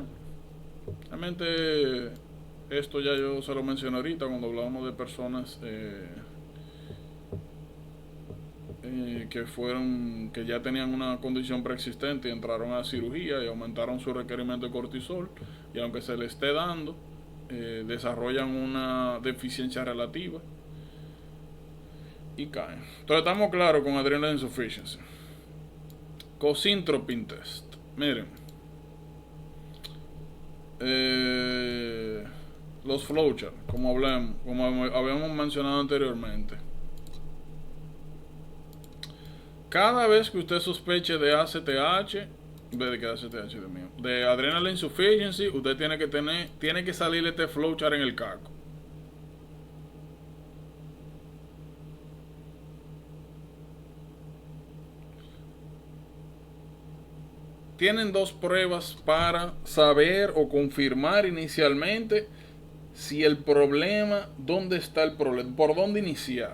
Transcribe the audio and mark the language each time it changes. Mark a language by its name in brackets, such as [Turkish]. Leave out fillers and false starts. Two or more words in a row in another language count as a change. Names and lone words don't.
[Spanish] Realmente esto ya yo se lo mencioné ahorita cuando hablábamos de personas que ya tenían una condición preexistente y entraron a cirugía y aumentaron su requerimiento de cortisol, y aunque se le esté dando, desarrollan una deficiencia relativa y caen. Entonces estamos claros con [English] adrenal insufficiency. Cosintropin test. [Spanish] Miren, los flowcharts, como habíamos mencionado anteriormente. Cada vez que usted sospeche de ACTH, de [English] adrenal insufficiency, [Spanish] usted tiene que salir este flowchart en el caco. Tienen dos pruebas para saber o confirmar inicialmente si el problema, dónde está el problema, por dónde iniciar.